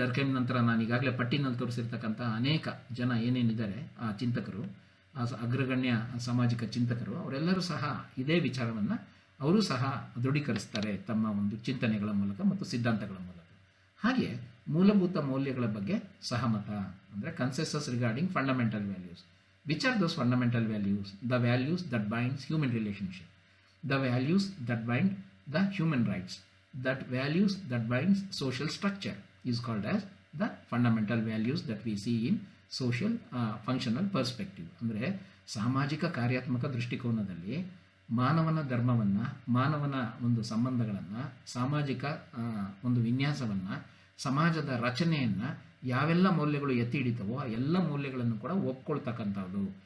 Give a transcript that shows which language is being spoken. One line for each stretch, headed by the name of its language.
Kannada: ಡರ್ಕೀಮ್ ನಂತರ ನಾನು ಈಗಾಗಲೇ ಪಟ್ಟಿನಲ್ಲಿ ತೋರಿಸಿರ್ತಕ್ಕಂಥ ಅನೇಕ ಜನ ಏನೇನಿದ್ದಾರೆ ಆ ಚಿಂತಕರು, ಆ ಅಗ್ರಗಣ್ಯ ಸಾಮಾಜಿಕ ಚಿಂತಕರು, ಅವರೆಲ್ಲರೂ ಸಹ ಇದೇ ವಿಚಾರವನ್ನು ಅವರು ಸಹ ದೃಢೀಕರಿಸ್ತಾರೆ ತಮ್ಮ ಒಂದು ಚಿಂತನೆಗಳ ಮೂಲಕ ಮತ್ತು ಸಿದ್ಧಾಂತಗಳ ಮೂಲಕ. ಹಾಗೆ ಮೂಲಭೂತ ಮೌಲ್ಯಗಳ ಬಗ್ಗೆ ಸಹಮತ, ಅಂದರೆ
English: Consensus regarding fundamental values. Which are those fundamental values? The values that binds human relationship, the values that bind the human rights, that values that binds social structure is called as the fundamental values that we see in social functional perspective.
Kannada: ಅಂದರೆ ಸಾಮಾಜಿಕ ಕಾರ್ಯಾತ್ಮಕ ದೃಷ್ಟಿಕೋನದಲ್ಲಿ ಮಾನವನ ಧರ್ಮವನ್ನು, ಮಾನವನ ಒಂದು ಸಂಬಂಧಗಳನ್ನು, ಸಾಮಾಜಿಕ ಒಂದು ವಿನ್ಯಾಸವನ್ನು, ಸಮಾಜದ ರಚನೆಯನ್ನು ಯಾವೆಲ್ಲ ಮೌಲ್ಯಗಳು ಎತ್ತಿ ಹಿಡಿತವೋ ಆ ಎಲ್ಲ ಮೌಲ್ಯಗಳನ್ನು ಕೂಡ ಒಪ್ಕೊಳ್ತಕ್ಕಂಥದ್ದು.